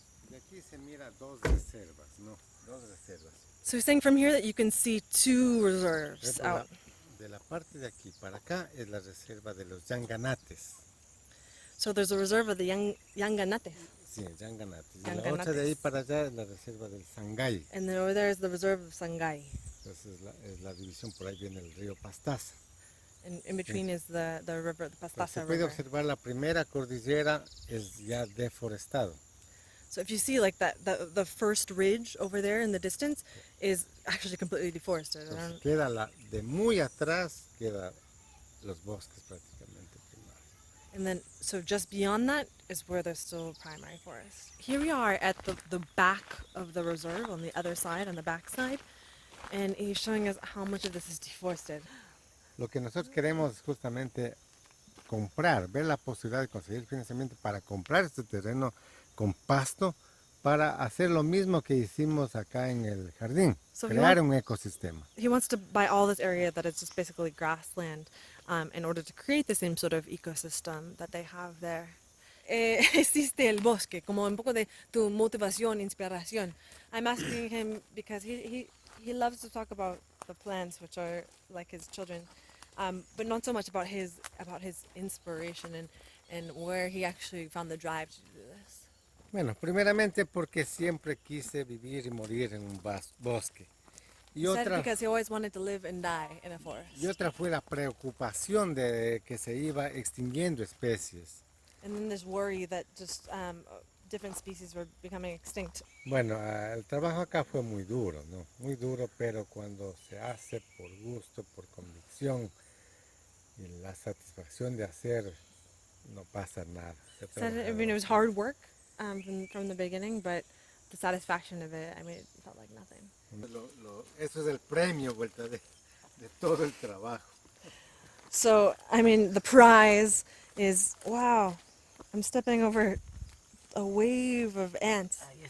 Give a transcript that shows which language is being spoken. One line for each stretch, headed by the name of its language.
Spanish: De aquí se mira dos reservas, ¿no? Dos reservas.
English: So he's saying from here that you can see two reserves out.
Spanish: De la parte de aquí para acá es la reserva de los yanganates.
English: So there's a reserve of the Yanganates.
Spanish: Sí, yanganates. Y la otra de ahí para allá es la reserva del Sangay.
English: And then over there is the reserve of Sangay.
Spanish: Entonces es la división, por ahí viene el río Pastaza.
English: And in between is the river, the Pastaza
Spanish: Se puede
English: River.
Spanish: observar la primera cordillera es ya deforestado.
English: So if you see like that, the first ridge over there in the distance is actually completely deforested.
Spanish: Entonces queda de muy atrás queda los bosques prácticamente primarios.
English: And then, so just beyond that is where there's still primary forest. Here we are at the back of the reserve, on the other side, on the back side, and he's showing us how much of this is deforested.
Spanish: Lo que nosotros queremos es justamente comprar, ver la posibilidad de conseguir financiamiento para comprar este terreno con pasto para hacer lo mismo que hicimos acá en el jardín, crear un ecosistema.
English: He wants to buy all this area that is just basically grassland in order to create the same sort of ecosystem that they have there.
Spanish: Existe el bosque, como un poco de tu motivación, inspiración.
English: I'm asking him because he loves to talk about the plants, which are like his children, but not so much about his inspiration and where he actually found the drive to do this.
Spanish: Bueno, primeramente porque siempre quise vivir y morir en un bosque.
English: He said because he always wanted to live and die in a forest.
Spanish: Y otra fue la preocupación de que se iba extinguiendo especies.
English: And then there's worry that just different species were becoming extinct.
Spanish: Bueno, el trabajo acá fue muy duro, ¿no? Muy duro, pero cuando se hace por gusto, por convicción y la satisfacción de hacer, no pasa nada.
English: It was hard work from the beginning, but the satisfaction of it, it felt like nothing.
Spanish: Eso es el premio, vuelta de todo el trabajo.
English: So, the prize is, wow, I'm stepping over a wave of ants.